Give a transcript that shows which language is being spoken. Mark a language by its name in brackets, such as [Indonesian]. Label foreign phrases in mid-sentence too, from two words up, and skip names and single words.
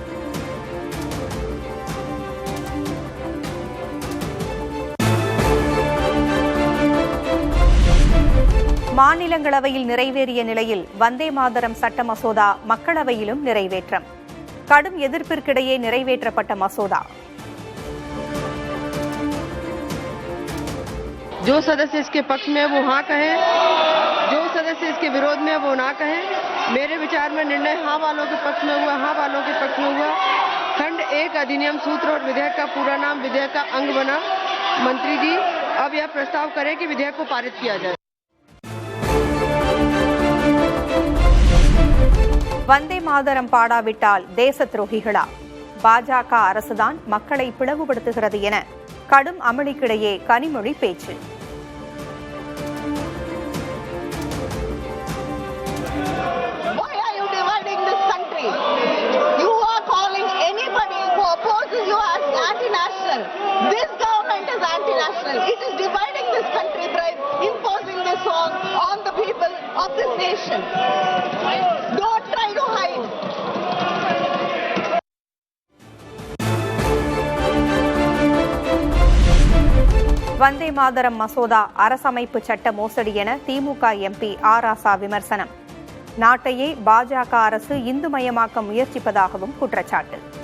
[Tamil] மாநிலங்களவையில் நிறைவேறிய நிலையில் வந்தே மாதரம் சட்ட மசோதா மக்களவையிலும் நிறைவேற்றம். கடும் எதிர்ப்பிற்கிடையே நிறைவேற்றப்பட்ட மசோதா. [Hindi] जो सदस्य इसके पक्ष में वो हाँ कहें, जो सदस्य इसके विरोध में वो ना कहें। मेरे विचार में निर्णय हाँ वालों के पक्ष में हुआ, हाँ वालों के पक्ष में हुआ। खंड 1 अधिनियम सूत्र और विधेयक का पूरा नाम विधेयक का अंग बना। मंत्री जी अब यह प्रस्ताव करें कि विधेयक को पारित किया जाए. [Tamil] வந்தே மாதரம் பாடாவிட்டால் தேச துரோகிகளா? பாஜக அரசுதான் மக்களை பிளவுபடுத்துகிறது என கடும் அமளிக்கிடையே கனிமொழி பேச்சு. [English] Why are you dividing this country? You are calling anybody who opposes you as anti-national. This government is anti-national. It is dividing this country by imposing this on the people of this nation. Don't try to hide. [Tamil] வந்தே மாதரம் மசோதா அரசமைப்பு சட்ட மோசடி என திமுக எம்பி ஆர் ராசா விமர்சனம். நாட்டையே பாஜக அரசு இந்துமயமாக்க முயற்சிப்பதாகவும் குற்றச்சாட்டு.